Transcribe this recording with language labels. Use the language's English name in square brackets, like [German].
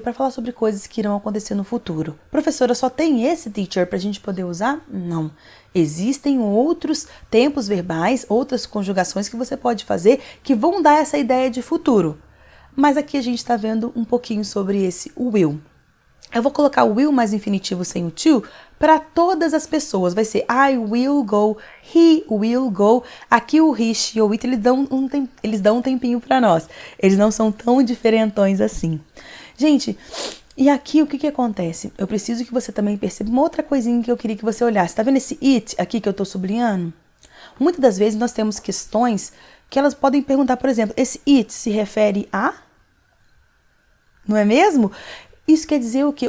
[Portuguese] Para falar sobre coisas que irão acontecer no futuro. Professora, só tem esse teacher para a gente poder usar? Não. Existem outros tempos verbais, outras conjugações que você pode fazer que vão dar essa ideia de futuro. Mas aqui a gente está vendo um pouquinho sobre esse will. Eu vou colocar o will mais infinitivo sem o to para todas as pessoas. Vai ser [English] I will go, he will go. [Portuguese] Aqui o he, she ou it, eles dão um tempinho para nós. Eles não são tão diferentões assim. Gente, e aqui o que acontece? Eu preciso que você também perceba uma outra coisinha que eu queria que você olhasse. Tá vendo esse it aqui que eu tô sublinhando? Muitas das vezes nós temos questões que elas podem perguntar, por exemplo, esse it se refere a? Não é mesmo? Isso quer dizer o quê?